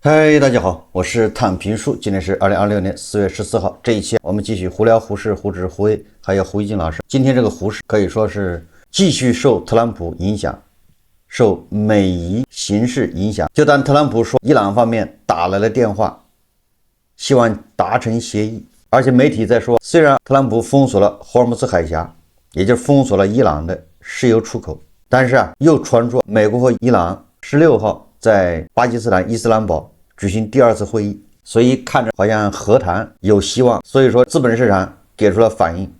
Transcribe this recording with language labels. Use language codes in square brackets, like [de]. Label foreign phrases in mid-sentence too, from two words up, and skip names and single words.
[zh] 嗨，大家好，我是躺平叔，今天是2026年4月14号。这一期我们继續胡聊胡適、胡指、胡威，還有胡一金老師。今天這個胡適可以說是繼續受特朗普影響，受美伊形勢影響。就當特朗普說伊朗方面打來了電話，希望達成協議，而且媒體在說，雖然特朗普封鎖了霍爾木茲海峽，也就是封鎖了伊朗的石油出口，但是又傳出美國和伊朗16號在巴基斯坦伊斯蘭堡舉行第二次會議，所以看着好像和談有希望，所以說資本市場給出了反應。